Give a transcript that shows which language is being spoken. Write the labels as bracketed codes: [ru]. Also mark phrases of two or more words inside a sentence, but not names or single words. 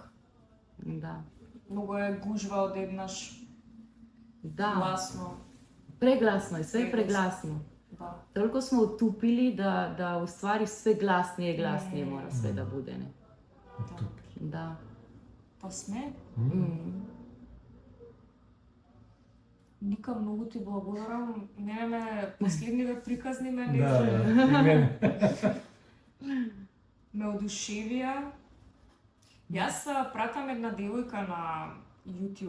[sr] Da. Mnogo je gužva odjednaš. Glasno. Preglasno je, sve je preglasno. Da. Toliko smo utupili da u stvari sve glasnije i glasnije mora sve da bude, ne? Da. [mk] Pa сме. Ника, многу ти благодарам. Не последниве приказни мене. Ме одушевија. Јас пратам една девојка на YouTube.